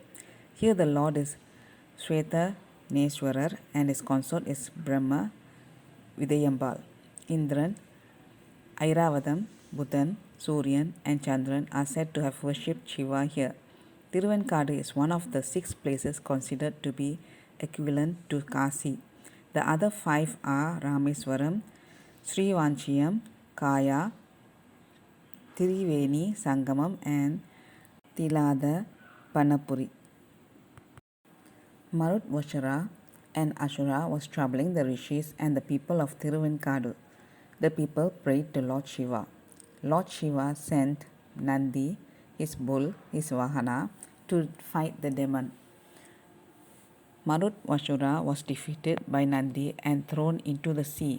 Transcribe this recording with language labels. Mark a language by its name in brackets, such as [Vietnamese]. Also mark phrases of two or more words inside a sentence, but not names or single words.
[English] Here the Lord is Shweta Neswarar and his consort is Brahma Vidayambal. Indran, Airavatham, Buddhan, Suryan, and Chandran are said to have worshipped Shiva here. Thiruvenkadu is one of the 6 places considered to be equivalent to Kasi. The other 5 are Rameswaram, Srivanchiyam, Kaya, Tiriveni, Sangamam, and Tilada Panapuri. Marutvashara and Ashura was troubling the rishis and the people of Thiruvenkadu. The people prayed to Lord Shiva. Lord Shiva sent Nandi, his bull, his Vahana, to fight the demon. Marutvashura was defeated by Nandi and thrown into the sea.